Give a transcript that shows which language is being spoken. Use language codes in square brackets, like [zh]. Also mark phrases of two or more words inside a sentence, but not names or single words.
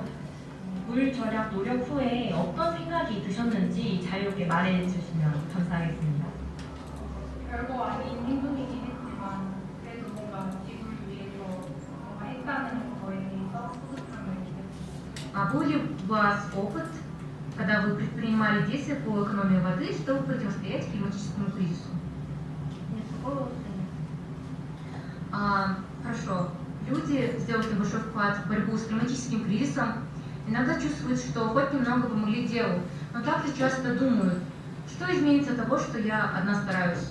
[ko] 물 절약 노력 후에 어떤 생각이 드셨는지 자유롭게 말해주시면 감사하겠습니다. 별거 아닌 행동이긴 했지만 그래도 뭔가 지구를 위해서 뭔가 했다는 거에 대해서 뿌듯함을 느꼈습니다. [ru] А был ли у вас опыт, когда вы предпринимали действия по экономии воды, чтобы противостоять климатическому кризису? Нет, такого опыта нет. Хорошо. Люди, сделавшие большой вклад в борьбу с климатическим кризисом, иногда чувствуют, что хоть немного помогли делу, но также часто думают, что изменится от того, что я одна стараюсь.